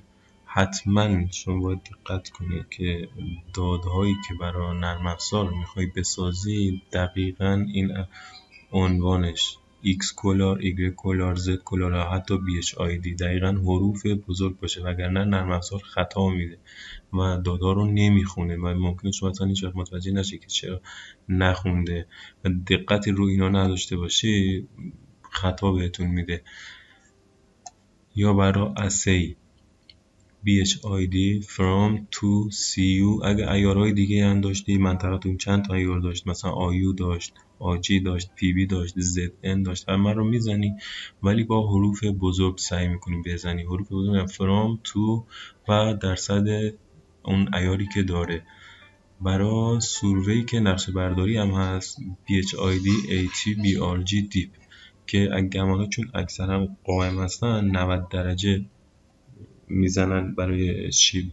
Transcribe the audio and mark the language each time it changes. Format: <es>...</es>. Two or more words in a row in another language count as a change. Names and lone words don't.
<fa>حتما شما باید دقت کنید که داده‌هایی که برای نرم افزار میخوای بسازی دقیقاً این عنوانش X کلار، Y کلار، Z کلار و حتی BHID دقیقاً حروف بزرگ باشه، وگرنه نرم افزار خطا میده و دادا رو نمیخونه و ممکنه شما اصلا هیچ وقت متوجه نشی که چرا نخونده و دقتی رو اینا نداشته باشی، خطا بهتون میده. یا برای اسی BHID</fa> <en>from to</en> <fa>CU، اگه عیارهای دیگه هم داشتی، منطقتون چند تا عیار داشت، مثلا آیو داشت، آجی داشت، پی داشت، ZN داشت، همه رو میزنی ولی با حروف بزرگ سعی میکنی بزنی. حروف بزرگ</fa> <en>from to</en> <fa>و درصد اون عیاری که داره. برای سوروی که نقشه برداری هم هست BHID AT BRG دیپ که گمانه چون اکثرا قائم هستن 90 درجه میزنن برای شیب.</fa>